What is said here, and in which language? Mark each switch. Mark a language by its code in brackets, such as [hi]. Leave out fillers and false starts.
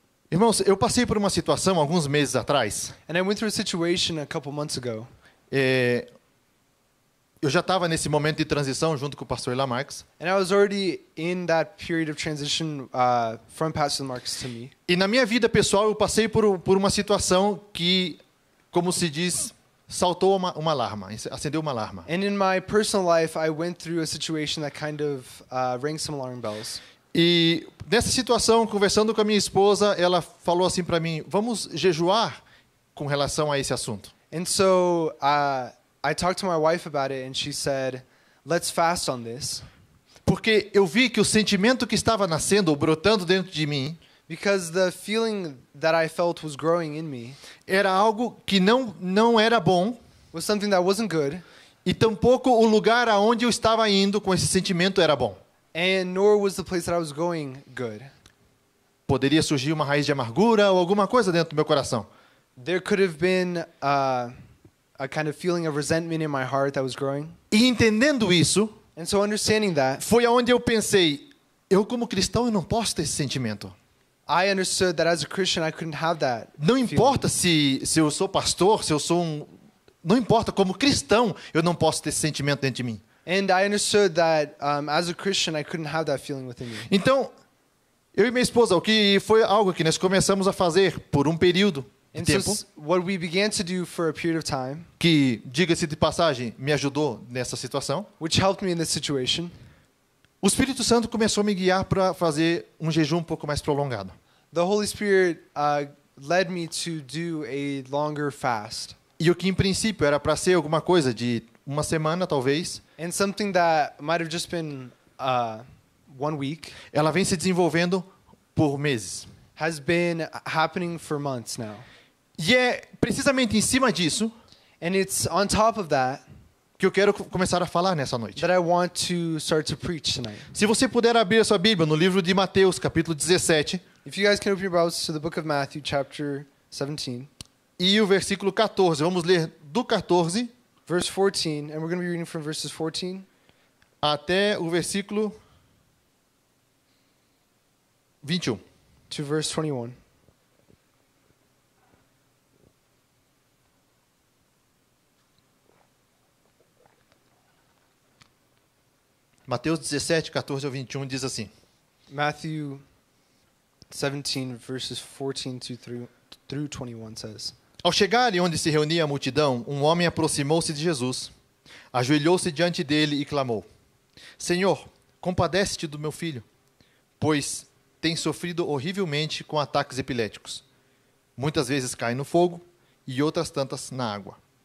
[pt] Irmãos, eu passei por uma situação alguns meses atrás. [en] And I went through a situation a couple months ago. [pt] Eu já estava nesse momento de transição junto com o pastor Lamarcus. [en] And I was already in that period of transition from Pastor Marcus to me. [pt] E na minha vida pessoal eu passei por uma situação que, como se diz, saltou uma alarma, acendeu uma alarma. [en] And in my personal life, I went through a situation that kind of rang some alarm bells. [pt] E nessa situação, conversando com a minha esposa, ela falou assim para mim: vamos jejuar com relação a esse assunto. [en] And so I talked to my wife about it, and she said, "Let's fast on this." [pt] Porque eu vi que o sentimento que estava nascendo ou brotando dentro de mim [en] Because the feeling that I felt was growing in me [pt] era algo que não era bom, [en] was something that wasn't good, [pt] e tampouco o lugar aonde eu estava indo com esse sentimento era bom. [en] and nor was the place that I was going good. [pt] Poderia surgir uma raiz de amargura ou alguma coisa dentro do meu coração. [en] There could have been a kind of feeling of resentment in my heart that was growing. [pt] E entendendo isso, [en] And so understanding that, [pt] foi aonde eu pensei, eu como cristão eu não posso ter esse sentimento. [en] I understood that as a Christian I couldn't have that [pt] Não [en] feeling. [pt] importa se eu sou pastor, se eu sou não importa, como cristão, eu não posso ter esse sentimento dentro de mim. [en] And I understood that as a Christian, I couldn't have that feeling within me. [pt] Então, eu e minha esposa, o que foi algo que nós começamos a fazer por um período de [en] And [pt] tempo, [en] so what we began to do for a period of time, [pt] que, diga-se de passagem, me ajudou nessa situação, [en] which helped me in this situation, [pt] o Espírito Santo começou a me guiar para fazer um jejum um pouco mais prolongado. [en] the Holy Spirit led me to do a longer fast. [pt] E o que em princípio era para ser alguma coisa de uma semana, talvez, [en] And something that might have just been 1 week [pt] ela vem se desenvolvendo por meses. [en] has been happening for months now. [pt] E é precisamente em cima disso [en] And it's on top of that [pt] que eu quero começar a falar nessa noite. [en] that I want to start to preach tonight. [pt] Se você puder abrir a sua Bíblia no livro de Mateus, capítulo 17, [en] If you guys can open your Bibles to the book of Matthew, chapter 17, [pt] e o versículo 14, vamos ler do 14 [en] verse 14, and we're going to be reading from verses 14 [pt] até o versículo 21. [en] to verse 21. [pt] Mateus 17, 14 ao 21 diz assim: [en] Matthew 17, verses 14 through 21 says, [pt] Ao chegarem onde se reunia a multidão, um homem aproximou-se de Jesus, ajoelhou-se diante dele e clamou: Senhor, compadece-te do meu filho, pois tem sofrido horrivelmente com ataques epiléticos. Muitas vezes cai no fogo e outras tantas na água.